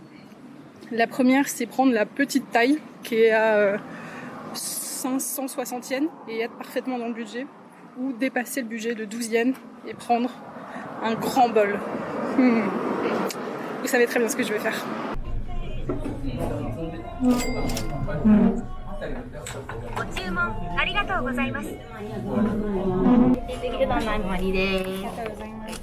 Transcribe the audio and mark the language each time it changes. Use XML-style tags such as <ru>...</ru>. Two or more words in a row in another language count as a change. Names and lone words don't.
<fr>La première, c'est prendre la petite taille qui est à 560 yens et être parfaitement dans le budget, ou dépasser le budget de 12 yens et prendre un grand bol. Vous savez très bien ce que je vais faire.</fr> <ja>ご注文ありがとうございます。できれば前盛りです。ありがとうございます。</ja>